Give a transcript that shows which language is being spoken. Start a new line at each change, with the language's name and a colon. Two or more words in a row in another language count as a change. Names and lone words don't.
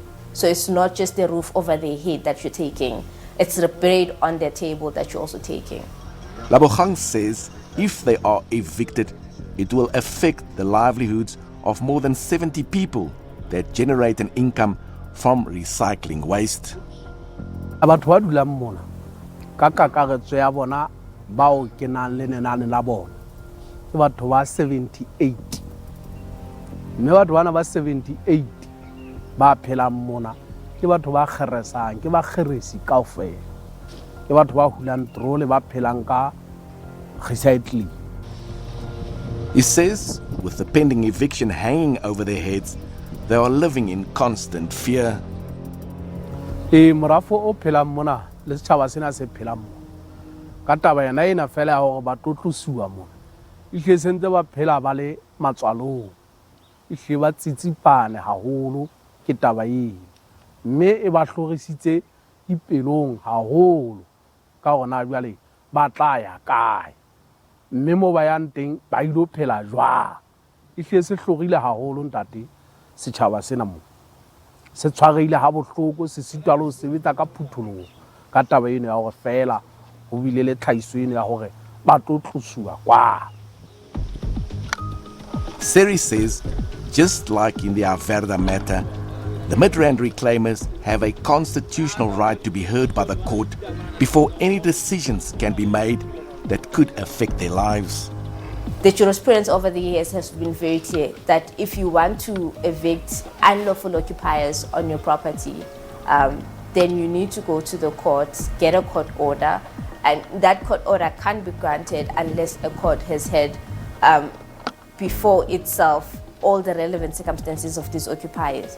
English: So it's not just the roof over their head that you're taking, it's the bread on their table that you're also taking. Labogang says if they are evicted, it will affect the livelihoods of more than 70 people that generate an income from recycling waste.
Southern Sotho: Batho ba dulang mona ka kakaretso ya bona bao ke nang le nenane la bona ke batho ba 78 mme batho bana ba 78 ba phelang mona ke batho ba kgeresang ke ba kgeresi kaofela ke batho ba hulang trole ba phelang ka recycling.
English: He says with the pending eviction hanging over their heads, they are living in constant fear.
Southern Sotho: Morafo o phelang mona le setjhaba sena se phelang mona ka taba yana ena fela ya hore ba tlotlosuwa mona ihle sentse ba phela ba le matswalong ihle ba tsitsipane haholo ke taba ena mme e ba hlorisitse dipelong haholo ka hona jwale ba tla ya kae mme mo ba yang teng ba ilo phela jwang ihle se hlorile haholo ntate setjhaba sena mo se tshwareile ha bohloko se sitwa le ho sebetsa ka phutholoho ka taba eno ya hore fela ho bile le tlhaiso eno ya hore ba tlotlosuwa kwa.
English: Seri says just like in the Averda matter, the Midrand reclaimers have a constitutional right to be heard by the court before any decisions can be made that could affect their lives. The jurisprudence over the years has been very clear that if you want to evict unlawful occupiers on your property, then you need to go to the courts, get a court order, and that court order can't be granted unless a court has had before itself all the relevant circumstances of these occupiers.